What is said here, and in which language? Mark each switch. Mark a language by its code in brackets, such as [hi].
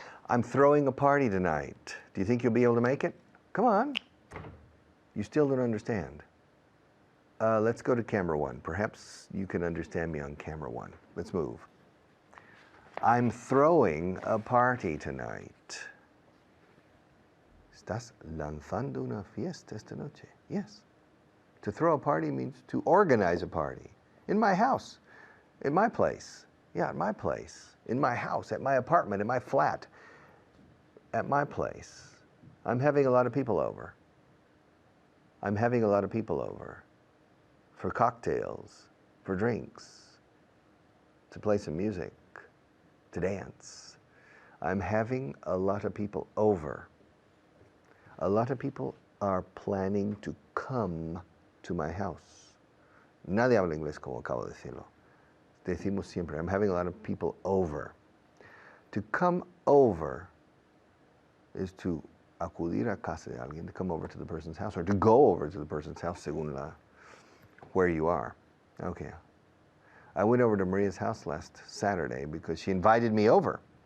[en] I'm throwing a party tonight. Do you think you'll be able to make it? Come on. You still don't understand. Let's go to camera one. Perhaps you can understand me on camera one. Let's move. I'm throwing a party tonight. [es] ¿Estás lanzando una fiesta esta noche? [en] Yes. To throw a party means to organize a party. In my house, in my place. Yeah, at my place. In my house, at my apartment, in my flat. At my place. I'm having a lot of people over. I'm having a lot of people over for cocktails, for drinks, to play some music, to dance. I'm having a lot of people over. A lot of people are planning to come to my house. [es] Nadie habla inglés como acabo de decirlo. Decimos siempre, [en] I'm having a lot of people over. To come over is to [es] acudir a casa de alguien, [en] to come over to the person's house, or to go over to the person's house, según where you are. Okay. I went over to Maria's house last Saturday because she invited me over.